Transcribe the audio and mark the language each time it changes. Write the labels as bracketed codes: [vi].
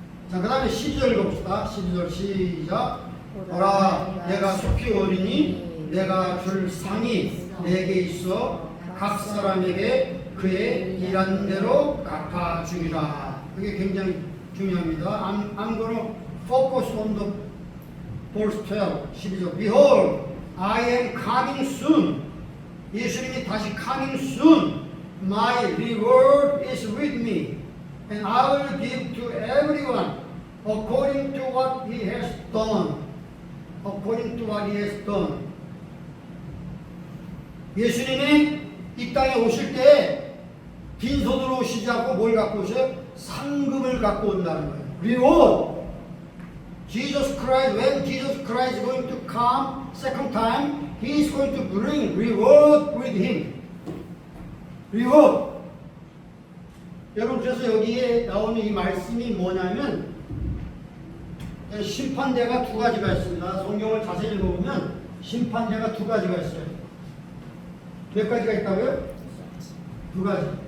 [ko] 자, 그 다음에 12절 읽어봅시다. 12절 시작. 보라 내가 속히 오리니 내가 줄 상이 내게 있어 각 사람에게 그의 일한 대로 갚아주리라. 그게 굉장히 중요합니다. [en] I'm going to focus on the verse 12. 12절. Behold, I am coming soon. [ko] 예수님이 다시 [en] coming soon. My reward is with me, and I will give to everyone according to what he has done. According to what he has done. [ko] 예수님이 이 땅에 오실 때 빈손으로 오시지 않고 뭘 갖고 오셔요? 상급을 갖고 온다는 거예요. [en] Reward. Jesus Christ, when Jesus Christ is going to come second time, he is going to bring reward with him. reward. [ko] 여러분 그래서 여기에 나오는 이 말씀이 뭐냐면 심판대가 두 가지가 있습니다. 성경을 자세히 읽어보면 심판대가 두 가지가 있어요. 몇 가지가 있다고요? 두 가지.